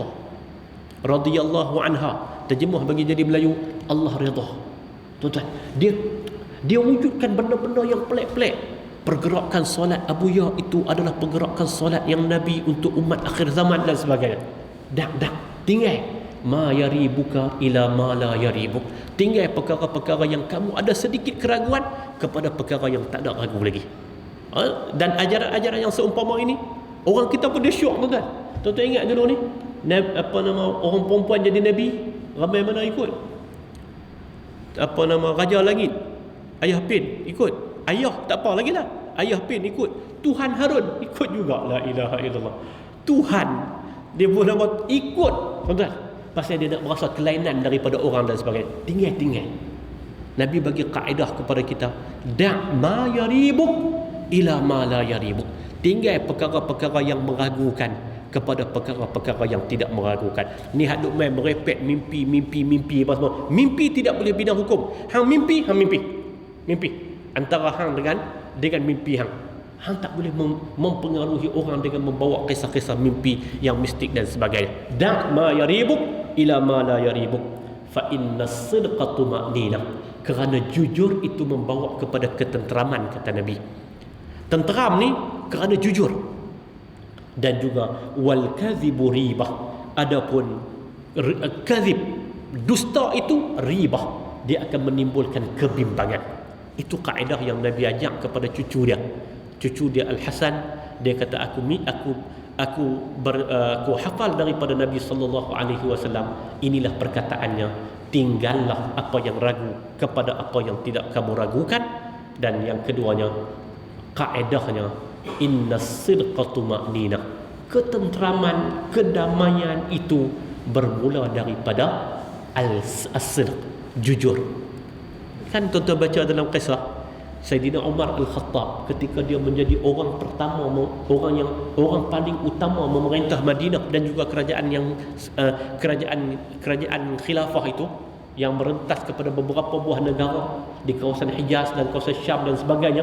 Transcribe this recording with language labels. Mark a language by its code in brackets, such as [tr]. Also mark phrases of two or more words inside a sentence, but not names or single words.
[ar] Radhiyallahu anha. [ms] Terjemah bagi jadi Melayu, Allah redha. Tuan-tuan, dia wujudkan benda-benda yang pelik-pelik. Pergerakan solat Abu Ya itu adalah pergerakan solat yang Nabi untuk umat akhir zaman dan sebagainya. [ar] Tinggal ma yaribuka ila ma la yaribuk. [ms] Tinggal perkara-perkara yang kamu ada sedikit keraguan kepada perkara yang tak ada ragu lagi. Dan ajaran-ajaran yang seumpama ini, orang kita pun dia syok tuan-tuan. Tuan-tuan ingat dulu ni, orang perempuan jadi Nabi, ramai mana ikut? Raja Langit, Ayah Pin ikut. Ayah tak apa lagi lah, Ayah Pin ikut. Tuhan Harun ikut juga. [ar] La ilaha illallah. [ms] Tuhan dia pun nama ikut tuan-tuan, pasal dia nak merasa kelainan daripada orang dan sebagainya. Tinggal. Nabi bagi kaedah kepada kita, [ar] da' ma yaribuk ila ma la yaribuk. [ms] Tinggal perkara-perkara yang meragukan, kepada perkara-perkara yang tidak meragukan. Ni haduk main merepek mimpi apa semua. Mimpi tidak boleh bina hukum. Hang mimpi. Mimpi antara hang dengan mimpi hang. Hang tak boleh mempengaruhi orang dengan membawa kisah-kisah mimpi yang mistik dan sebagainya. [ar] Da' ma yaribuk ila ma la yaribuk fa inna as-sidqa tuma'ninah. [ms] Kerana jujur itu membawa kepada ketenteraman, kata Nabi. Tenteram ni kerana jujur. Dan juga [ar] wal kadhibu ribah. [ms] Adapun kadhib, dusta itu ribah, dia akan menimbulkan kebimbangan. Itu kaedah yang Nabi ajak kepada cucu dia Al-Hasan. Dia kata aku hafal daripada Nabi [ar] sallallahu alaihi wasallam, [ms] inilah perkataannya, tinggallah apa yang ragu kepada apa yang tidak kamu ragukan. Dan yang keduanya, kaedahnya, [ar] innas sidqa tuma'ninah. [ms] Ketenteraman, kedamaian itu bermula daripada as-sidq, jujur. Kan tuan-tuan baca dalam kisah Sayyidina Umar Al-Khattab ketika dia menjadi orang pertama, orang paling utama memerintah Madinah dan juga kerajaan khilafah itu yang merentas kepada beberapa buah negara di kawasan Hijaz dan kawasan Syam dan sebagainya.